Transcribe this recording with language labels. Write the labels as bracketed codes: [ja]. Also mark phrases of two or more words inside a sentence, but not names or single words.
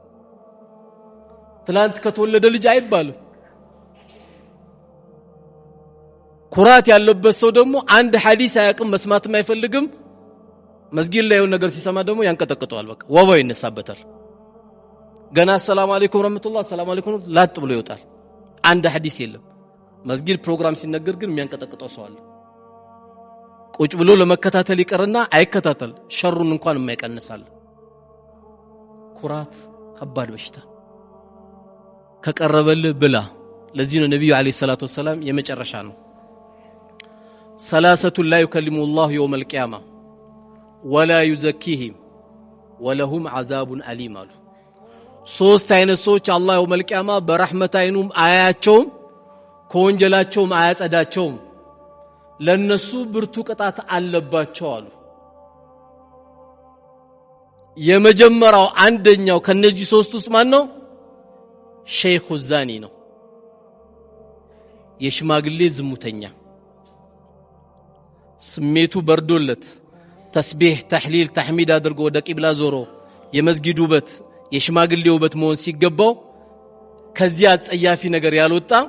[am] ትላንት ከተወለደ ልጅ አይባልም። ኩራት ያለበት ሰው ደግሞ አንድ ሐዲስ አያውቅም፣ መስማትም አይፈልግም። መስጊድ ላይ የሆነ ነገር ሲሰማ ደግሞ ያንቀጠቅጠዋል። በቃ ወባው ይነሳበታል። ገና [ar] سلام عليكم رحمة الله سلام عليكم [am] ላጥ ብሎ ይወጣል። አንድ ሐዲስ የለም። መስጊድ ፕሮግራም ሲነገር ግን የሚያንቀጠቅጠው ሰው አለ። ቁጭ ብሎ ለመከታተል ይቀርና አይከታተል፣ ሸሩን እንኳን የማይቀንሳል። ኩራት ከባድ በሽታ ከቀረበልህ ብላ። ለዚህ ነው ነብዩ [ar] عليه الصلاة والسلام [am] የመጨረሻ ነው [ar] ثلاثة لا يكلمهم الله يوم القيامه ولا يزكيهم ولهم عذاب أليم [am] አሉ። ሶስት አይነት ሰዎች አላህ [ar] يوم القيامه [am] በረህመት አይኑም አያቸውም ከወንጀላቸውም አያጸዳቸውም። ለነሱ ብርቱ ቅጣት አለባቸው አሉ የመጀመሪያው አንደኛው ከነዚህ ሶስት ውስጥ ማን ነው [ar] شيخ زان [am] ነው የሽማግሌ ዝሙተኛ ስሜቱ በርዶለት ተስቢህ ተህሊል ተህሚድ አድርጎ ወደ ቂብላ ዞሮ የመስጊዱ ውበት የሽማግሌ ውበት መሆን ሲገባው ከዚያ ጸያፊ ነገር ያልወጣ